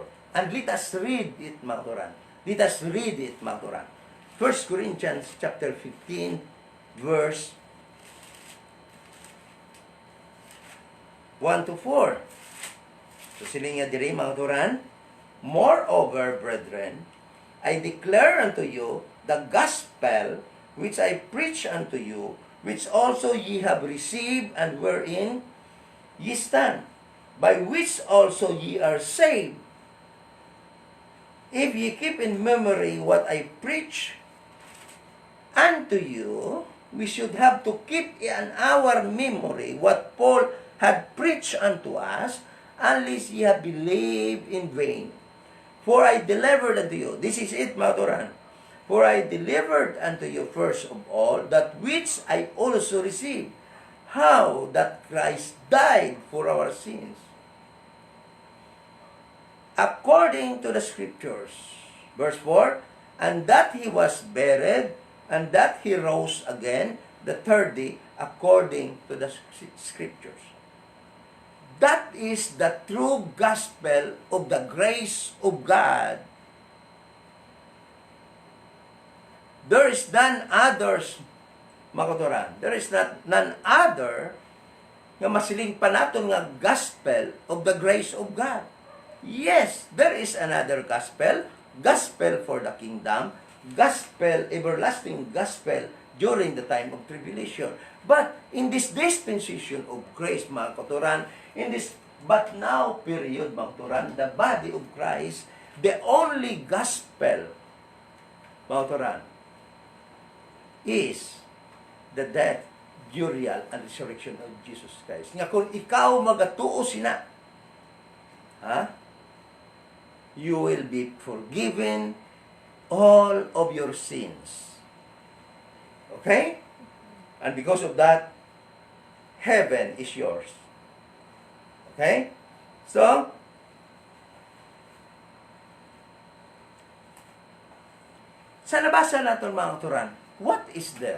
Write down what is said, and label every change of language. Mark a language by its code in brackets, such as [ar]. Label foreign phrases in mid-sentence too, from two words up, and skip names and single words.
[en] And let us read it, [hil] mga kauturan. [en] Let us read it, [hil] mga kauturan. [en] 1 Corinthians chapter 15, verse 1 to 4. [hil] So silinga diri, mga kauturan. [en] Moreover, brethren, I declare unto you the gospel which I preach unto you, which also ye have received, and wherein ye stand, by which also ye are saved, if ye keep in memory what I preach unto you. We should have to keep in our memory what Paul had preached unto us, unless ye have believed in vain. For I delivered unto you, this is it, [hil] mga kauturan, [en] for I delivered unto you first of all that which I also received, how that Christ died for our sins, according to the Scriptures. Verse 4, and that he was buried, and that he rose again the third day, according to the Scriptures. That is the true gospel of the grace of God. There is none others, [hil] mga kauturan. [en] There is none other [hil] nga masiling pa naton nga [en] gospel of the grace of God. Yes, there is another gospel, gospel for the kingdom, gospel, everlasting gospel during the time of tribulation. But in this dispensation of grace, [hil] mga kauturan, [en] in this but now period, [hil] mga kauturan, [en] the body of Christ, the only gospel, [hil] mga kauturan, [en] is the death, burial, and resurrection of Jesus Christ. [hil] Nga kung ikaw magatuo sina, [en] you will be forgiven all of your sins. Okay? And because of that, heaven is yours. Okay? So, [hil] sa nabasa natin, mga kauturan, [en] what is there?